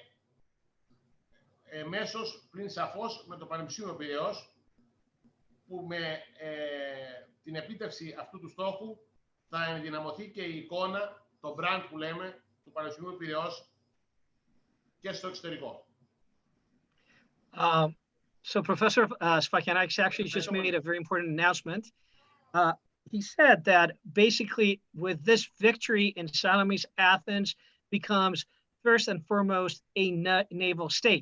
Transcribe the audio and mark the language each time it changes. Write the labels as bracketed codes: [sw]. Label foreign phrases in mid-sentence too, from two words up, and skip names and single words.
[el] εμέσως, πλην σαφώς, με το Πανεπιστήμιο Πειραιώς, που με την επίτευξη αυτού του στόχου θα ενδυναμωθεί και η εικόνα, το brand που λέμε, του Πανεπιστημίου Πειραιώς και στο εξωτερικό. [en] So Professor Sfakianakis actually just made a very important announcement. He said that basically with this victory in Salamis, Athens becomes first and foremost a naval state.